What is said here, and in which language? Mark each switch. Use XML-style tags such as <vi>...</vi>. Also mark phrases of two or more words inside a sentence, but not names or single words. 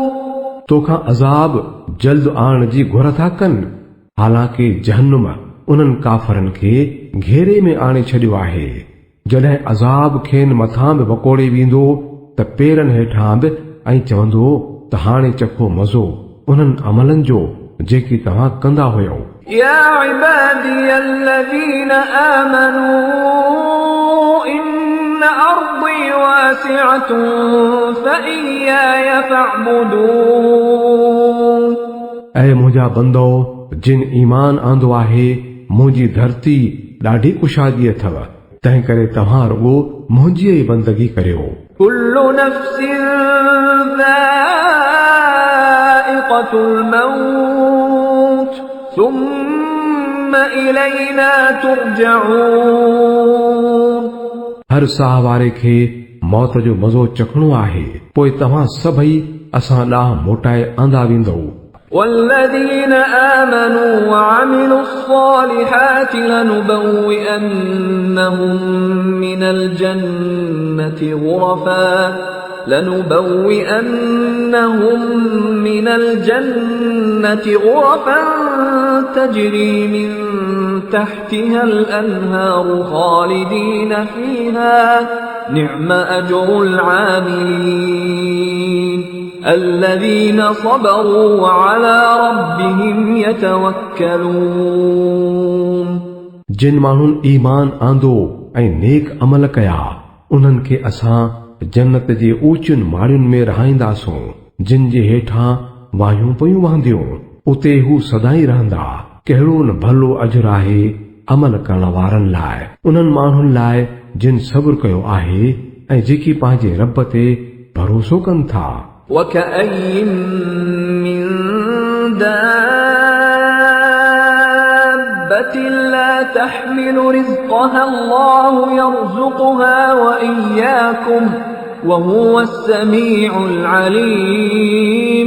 <sd>तोखां अज़ाब जल्द आणण जी घुर था कनि हालांकि जहन्नुम उन्हनि काफ़रनि खे घेरे में आणे छॾियो आहे जॾहिं अज़ाब खेनि मथां बि वकोड़े वेंदो त पेरनि हेठां बि ऐं चवंदो त हाणे चखो मज़ो उन्हनि अमलनि जो जेकी तव्हां कंदा हुयो</sd> <ar>يا عبادي الذين آمنوا إن أرضي واسعة فإياي فاعبدون</ar> <sd>ऐं मुंहिंजा बंदो जिन ईमान आंदो आहे मुंहिंजी धरती ॾाढी कुशादी अथव तंहिं करे तव्हां रुॻो मुंहिंजी ई बंदगी करियो</sd> <ar>كل نفس ذائقة الموت ثم إلينا ترجعون</ar> <sd>हर साह वारे खे मौत जो मज़ो चखणो आहे पोइ तव्हां सभई असां ॾांहुं मोटाए आंदा वेंदो</sd> <ar>والذين آمنوا وعملوا الصالحات لنبوئنهم من الجنة غرفا تجري من تحتها الأنهار خالدين فيها نعم أجر العاملين الذين صبروا وعلى ربهم يتوكلون</ar> <sd>जिन माण्हुनि ईमान आंदो ऐं नेक अमल कया उन्हनि खे असां जन्नत जे ऊचियुनि माड़ियुनि में रहाईंदासूं जिन जे हेठां वायूं पयूं वहंदियूं उते हू सदाई रहंदा कहिड़ो न भलो अजर आहे अमल करण वारनि लाइ उन्हनि माण्हुनि लाइ जिन सब्र कयो आहे ऐं जेकी पंहिंजे रब ते भरोसो कनि था</sd> <ar>وكأي من دابة لا تحمل رزقها الله يرزقها وإياكم وهو السميع العليم</ar>